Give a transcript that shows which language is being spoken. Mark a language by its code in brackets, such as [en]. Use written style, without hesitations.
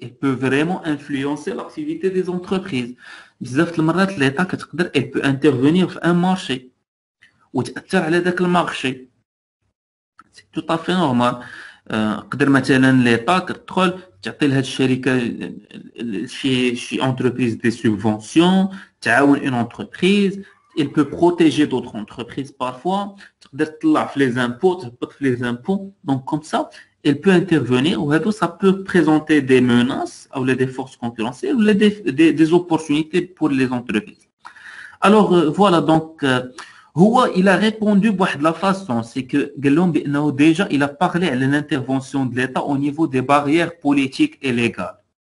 [fr] Elle peut vraiment influencer l'activité des entreprises. L'État elle peut intervenir dans un marché ou marché. C'est tout à fait normal. [ar] قدر مثلا l'État تدخل تعطي لهاد الشركه شي entreprise [fr] des subventions [ar] تعاون [fr] une entreprise. Elle peut protéger d'autres entreprises parfois. [ar] تقدر تطلع في [fr] les impôts [ar] تهبط في les impôts. [fr] Donc comme ça elle peut intervenir ou ça peut présenter des menaces ou des forces concurrentielles ou des opportunités pour les entreprises. Alors voilà donc il a répondu de la façon, c'est que déjà il a parlé de l'intervention de l'État au niveau des barrières politiques et légales.